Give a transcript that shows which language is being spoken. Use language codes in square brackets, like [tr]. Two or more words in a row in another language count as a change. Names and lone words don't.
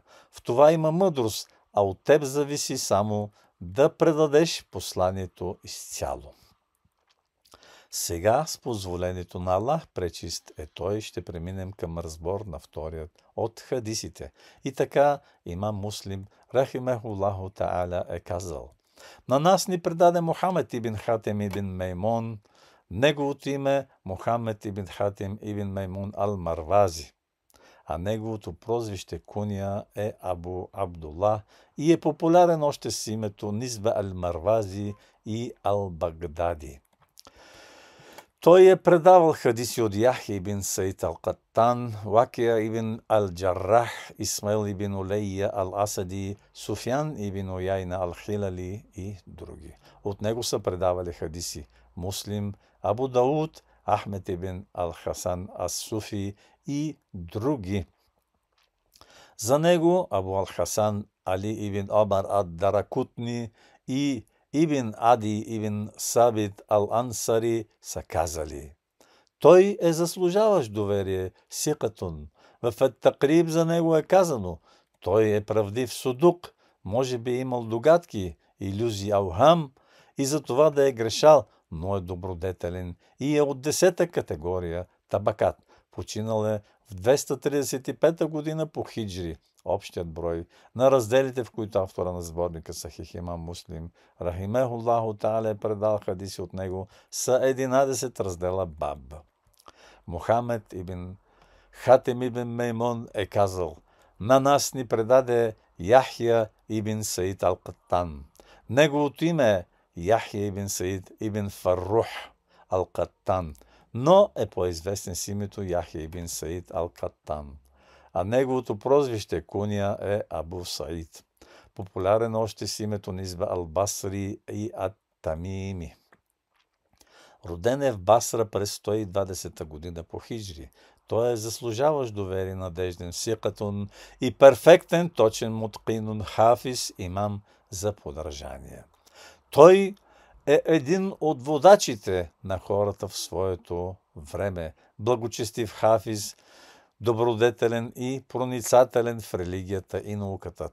[bg] В това има мъдрост, а от теб зависи само да предадеш посланието изцяло. Сега, с позволението на Аллах, пречист е Той, ще преминем към разбор на вторият от хадисите. И така имам Муслим, [ar] رحمه الله تعالى, [bg] е казал: на нас ни предаде Мухамед ибн Хатим ибн Меймун, неговото име Мухамед ибн Хатим ибн Меймун ал-Марвази, а неговото прозвище куния е Абу Абдулlah и е популярен още с името Низба ал-Марвази и ал-Багдади. Той е предавал хадиси от Яхя ибн Саид ал-Каттан, Вакия ибн ал-Джаррах, Исмаил ибн Улейя ал-Асади, Суфян ибн Уяйна ал-Хилали и други. От него са предавали хадиси Муслим, Абу Дауд, Ахмед ибн ал-Хасан ас-Суфи и други. За него Абу ал-Хасан Али ибн Омар ад-Даракутни и Ибн Ади ибн Сабит ал-Ансари са казали: той е заслужаващ доверие, сикатун. В Ат-Такриб за него е казано: той е правдив судук, може би имал догадки, илюзии, аухам и за това да е грешал, но е добродетелен и е от 10-та категория, табакат. Починал е в 235 година по хиджри. Общият брой на разделите, в които автора на сборника Сахих имам Муслим, [ar] رحمه الله تعالى, [bg] е предал хадиси от него, са 11 раздела баб. Мухамед ибн Хатем ибн Меймон е казал: на нас ни предаде Яхя ибн Саид ал-Каттан. Неговото име е Яхя ибн Саид ибн Фаррух ал-Каттан, но е по-известен с името Яхя ибн Саид ал-Каттан. А неговото прозвище куния е Абу Саид. Популярен още с името Низба ал-Басри и ат-Тамими. Роден е в Басра през 120 година по хиджри. Той е заслужаващ доверие, надежден, сикатун и перфектен, точен, мутқинун, хафиз, имам за подражание. Той е един от водачите на хората в своето време, благочестив хафиз, добродетелен и проницателен в религията и науката.